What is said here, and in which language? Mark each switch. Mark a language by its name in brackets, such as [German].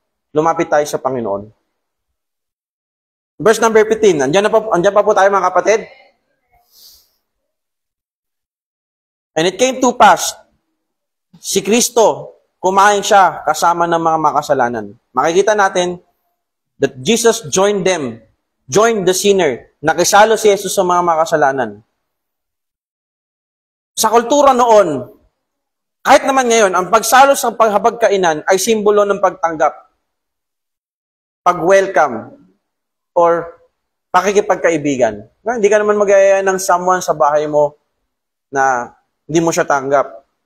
[Filipino] Lumapit tayo sa Panginoon. Verse number 15. Andiyan pa po tayo mga kapatid. [English] And it came to pass, [Filipino] si Kristo, kumain siya kasama ng mga makasalanan. Makikita natin [English] that Jesus joined them, joined the sinner. [Filipino] Nakisalo si Jesus sa mga makasalanan. Sa kultura noon, kahit naman ngayon, ang pagsalo sa paghabagkainan ay simbolo ng pagtanggap, pag-welcome, or pakikipagkaibigan. Hindi ka naman mag-aaya ng someone sa bahay mo na hindi mo siya tanggap.